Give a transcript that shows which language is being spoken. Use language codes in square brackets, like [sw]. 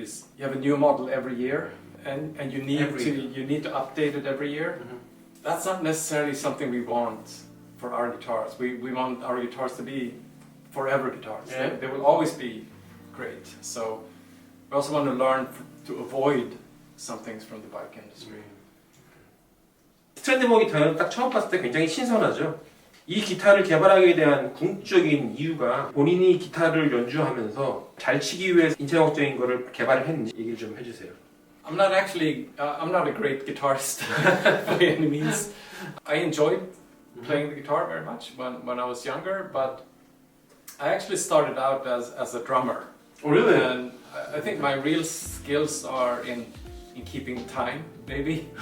[en] Is you have a new model every year, and you need to update it every year. That's not necessarily something we want for our guitars. We want our guitars to be forever guitars. Yeah. They will always be great. So we also want to learn to avoid some things from the bike industry. [ko] 스트랜드버그 기타는 딱 처음 봤을 때 굉장히 신선하죠. 이 기타를 개발하게 대한 궁극적인 이유가 본인이 기타를 연주하면서 잘 치기 위해 인체학적인 거를 개발을 했는지 얘기를 좀 해주세요. [en] I'm not a great guitarist by any means. I enjoyed playing the guitar very much when I was younger, but I actually started out as a drummer. Oh, really? And I think my real skills are in keeping time, maybe.